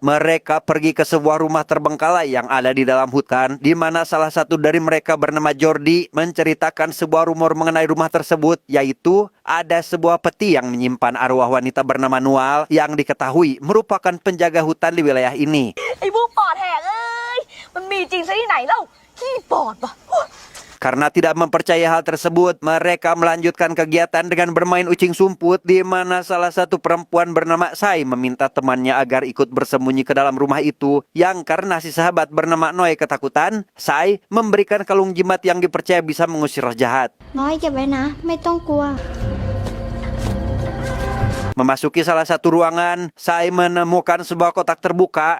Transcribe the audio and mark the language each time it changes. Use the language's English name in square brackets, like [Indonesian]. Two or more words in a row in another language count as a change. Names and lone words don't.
[Indonesian] Mereka pergi ke sebuah rumah terbengkalai yang ada di dalam hutan, di mana salah satu dari mereka bernama Jordi menceritakan sebuah rumor mengenai rumah tersebut, yaitu ada sebuah peti yang menyimpan arwah wanita bernama Nual yang diketahui merupakan penjaga hutan di wilayah ini. [Thai] ไอ้พวกปอดแหกเอ้ยมันมีจริงซะที่ไหนเล่าขี้ปอดปะ [Indonesian] Karena tidak mempercaya hal tersebut, mereka melanjutkan kegiatan dengan bermain [Sundanese] ucing sumput, [Indonesian] di mana salah satu perempuan bernama Sai meminta temannya agar ikut bersembunyi ke dalam rumah itu, yang karena si sahabat bernama Noi ketakutan, Sai memberikan kalung jimat yang dipercaya bisa mengusir roh jahat. [Thai] น้อยเก็บไว้นะไม่ต้องกลัว [Indonesian] Memasuki salah satu ruangan, Sai menemukan sebuah kotak terbuka.